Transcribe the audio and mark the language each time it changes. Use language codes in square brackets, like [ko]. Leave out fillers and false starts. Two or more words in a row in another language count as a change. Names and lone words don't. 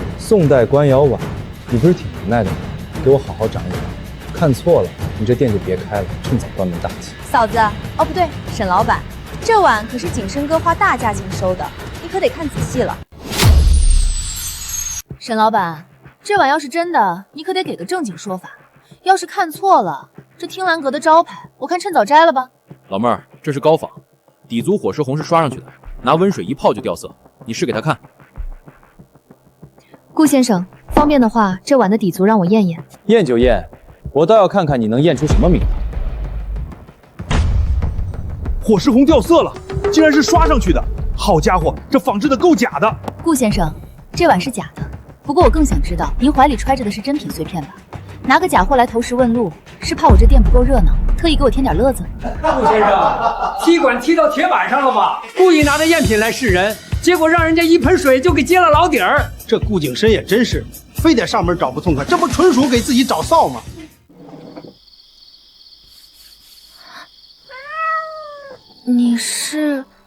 [zh] 宋代官窯碗，你不是挺無奈的嗎？給我好好長一長，看錯了，你這店就別開了，趁早關門大吉。嫂子，哦不對，沈老闆，這碗可是景深哥花大價錢收的，你可得看仔細了。沈老闆，這碗要是真的，你可得給個正經說法。要是看錯了，這聽蘭閣的招牌，我看趁早摘了吧。老妹兒，這是高仿。底族火石紅是刷上去的，拿溫水一泡就掉色。你試給他看。顧先生，方便的話，這碗的底族讓我驗驗。驗就驗，我倒要看看你能驗出什麼名堂。火石紅掉色了，竟然是刷上去的。好家伙，這仿製的夠假的。顧先生，這碗是假的，不過我更想知道，您懷裡揣着的是真品碎片吧？拿個假貨來投石問路，是怕我這店不夠熱鬧，特意給我添點樂子。顧先生，踢館踢到鐵板上了吧？故意拿着贗品來示人，結果讓人家一盆水就給揭了老底兒。這顧景深也真是非得上门找不痛快，这不纯属给自己找臊吗？你是